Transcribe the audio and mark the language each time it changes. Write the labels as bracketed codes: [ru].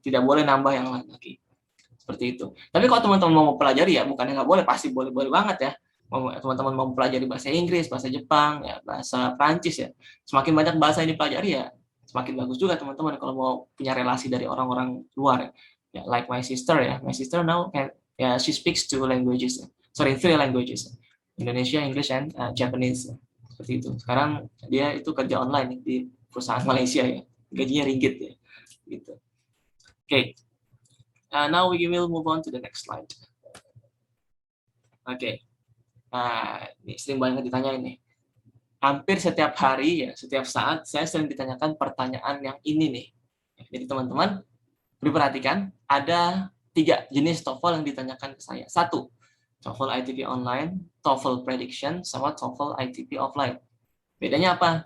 [id] Tidak boleh nambah yang lain lagi. Seperti itu. Tapi kalau teman-teman mau pelajari ya, bukannya nggak boleh, pasti boleh-boleh banget ya. Teman-teman mau pelajari bahasa Inggris, bahasa Jepang, ya, bahasa Prancis ya. Semakin banyak bahasa yang dipelajari ya, semakin bagus juga teman-teman kalau mau punya relasi dari orang-orang luar. [en] Ya, like my sister ya. My sister now she speaks two languages. Sorry, 3 languages. Indonesia, English, and Japanese. [id] Seperti itu. Sekarang dia itu kerja online di perusahaan Malaysia ya. Gajinya ringgit ya. Gitu. Oke. [en] Now we will move on to the next slide. [id] Oke. Nah, ini sering banget ditanya ini. Hampir setiap hari ya, setiap saat saya sering ditanyakan pertanyaan yang ini nih. Jadi teman-teman diperhatikan, ada 3 jenis TOEFL yang ditanyakan ke saya. 1, TOEFL ITP online, TOEFL prediction, sama TOEFL ITP offline. Bedanya apa?